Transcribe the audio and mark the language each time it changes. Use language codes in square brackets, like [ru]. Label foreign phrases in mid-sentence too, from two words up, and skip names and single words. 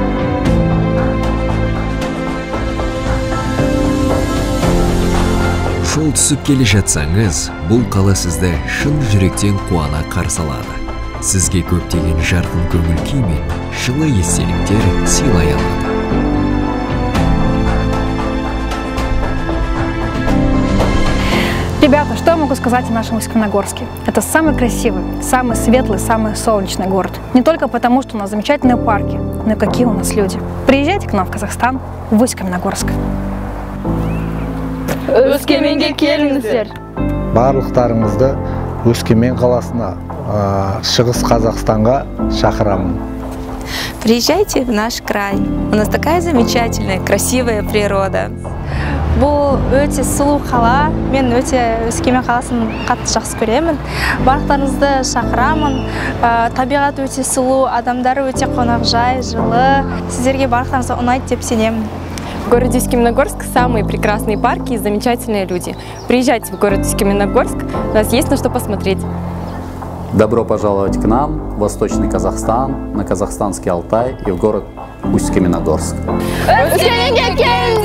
[kk] Жол түсіп келе жатсаңыз, бұл қала сізді шын жүректен қуана қарсы алады. Сізге көптеген жарқын көңіл күй мен жылы естеліктер сыйлай алады. [ru] Ребята, что я могу сказать о нашем Усть-Каменогорске? Это самый красивый, самый светлый, самый солнечный город. Не только потому, что у нас замечательные парки, но и какие у нас люди. Приезжайте к нам в Казахстан, в Усть-Каменогорск. [kk] Өскеменге келіңіздер. Барлықтарыңызды Өскемен қаласына, Шығыс Қазақстанға шақырамын. [ru] Приезжайте в наш край. У нас такая замечательная, красивая природа. [kk] Бұл өте сұлу қала. Мен өте Өскемен қаласын қатты жақсы көремін. Барлықтарыңызды шақырамын. Табиғат өте сұлу, адамдары өте қонақжай, жылы. Сіздерге барлықтарыңызға ұнайды деп сенемін. [ru] В городе Усть-Каменогорск самые прекрасные парки и замечательные люди. Приезжайте в город Усть-Каменогорск, у нас есть на что посмотреть. Добро пожаловать к нам в Восточный Казахстан, на казахстанский Алтай и в город Усть-Каменогорск.